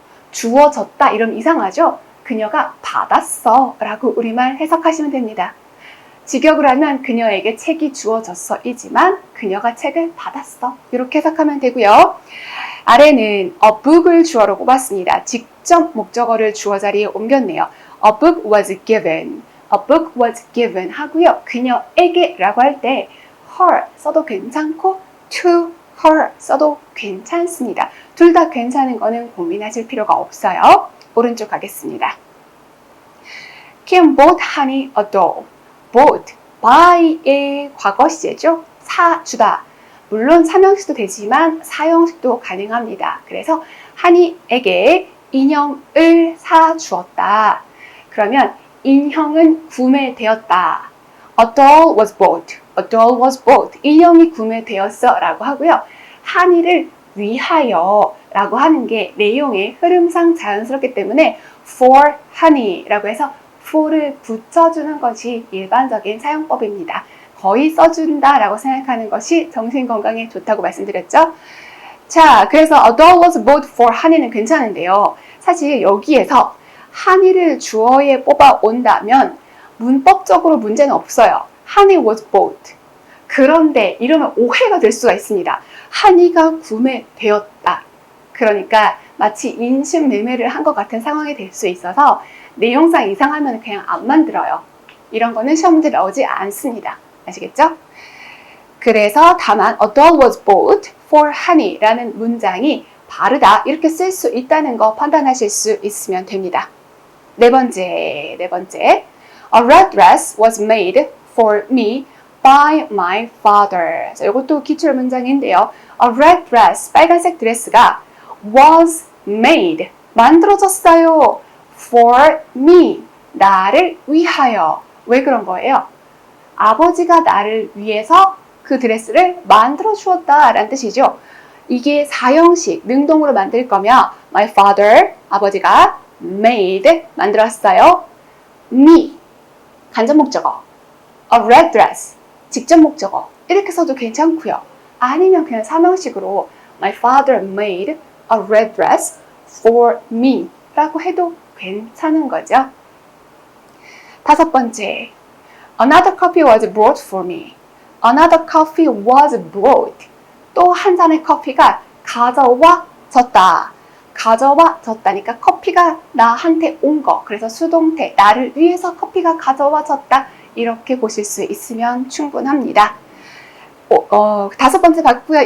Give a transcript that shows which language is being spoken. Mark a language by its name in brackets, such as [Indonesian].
[Korean] 주어졌다 이러면 이상하죠? 그녀가 받았어 라고 우리말 해석하시면 됩니다. 직역을 하면 그녀에게 책이 주어졌어 이지만 그녀가 책을 받았어 이렇게 해석하면 되고요. 아래는 a book을 주어로 뽑았습니다. 직접 목적어를 주어 자리에 옮겼네요. [English] A book was given, a book was given [Korean] 하고요. 그녀에게 라고 할 때 her 써도 괜찮고 to her 써도 괜찮습니다. 둘 다 괜찮은 거는 고민하실 필요가 없어요. 오른쪽 가겠습니다. [English] Kim bought Honey a doll. [Korean] bought, buy의 과거 시제죠. 사주다. 물론 삼형식도 되지만 사형식도 가능합니다. 그래서 한이에게 인형을 사주었다. 그러면 인형은 구매되었다. [English] A doll was bought. A doll was bought. [Korean] 인형이 구매되었어 라고 하고요. 한이를 위하여 라고 하는 게 내용의 흐름상 자연스럽기 때문에 [English] for honey [Korean] 라고 해서 for를 붙여주는 것이 일반적인 사용법입니다. 거의 써준다 라고 생각하는 것이 정신건강에 좋다고 말씀드렸죠. 자, 그래서 [English] a doll was bought for honey [Korean] 는 괜찮은데요. 사실 여기에서 honey를 주어에 뽑아 온다면 문법적으로 문제는 없어요. [English] honey was bought. [Korean] 그런데 이러면 오해가 될 수가 있습니다. 한이가 구매되었다. 그러니까 마치 인신매매를 한 것 같은 상황이 될 수 있어서 내용상 이상하면 그냥 안 만들어요. 이런 거는 시험 문제 나오지 않습니다. 아시겠죠? 그래서 다만 [English] a doll was bought for honey [Korean] 라는 문장이 바르다 이렇게 쓸 수 있다는 거 판단하실 수 있으면 됩니다. 네 번째. [English] A red dress was made for me by my father. [Korean] 자, 이것도 기출 문장인데요. [English] A red dress, [Korean] 빨간색 드레스가 [English] was made, [Korean] 만들어졌어요. [English] for me, [Korean] 나를 위하여. 왜 그런 거예요? 아버지가 나를 위해서 그 드레스를 만들어 주었다 라는 뜻이죠. 이게 사형식, 능동으로 만들 거면 [English] my father, [Korean] 아버지가 made, 만들었어요. me, 간접 목적어. [English] A red dress, [Korean] 직접 목적어. 이렇게 써도 괜찮고요. 아니면 그냥 사명식으로 [English] my father made a red dress for me [Korean] 라고 해도 괜찮은 거죠. 다섯 번째, [English] another coffee was brought for me. Another coffee was brought. [Korean] 또 한 잔의 커피가 가져와졌다. 가져와졌다니까 커피가 나한테 온 거. 그래서 수동태, 나를 위해서 커피가 가져와졌다. 이렇게 보실 수 있으면 충분합니다. 다섯 번째 봤고요.